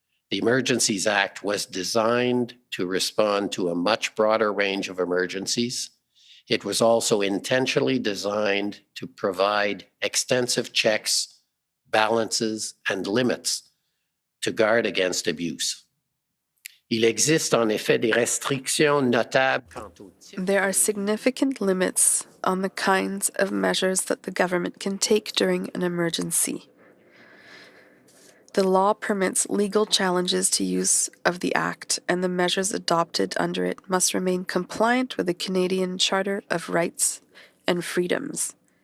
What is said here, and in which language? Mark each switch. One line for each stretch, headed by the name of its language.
English: The Emergencies Act was designed to respond to a much broader range of emergencies. It was also intentionally designed to provide extensive checks, balances, and limits to guard against abuse.
French: Il existe en effet des restrictions notables quant au type.
English: There are significant limits on the kinds of measures that the government can take during an emergency. The law permits legal challenges to use of the Act, and the measures adopted under it must remain compliant with the Canadian Charter of Rights and Freedoms.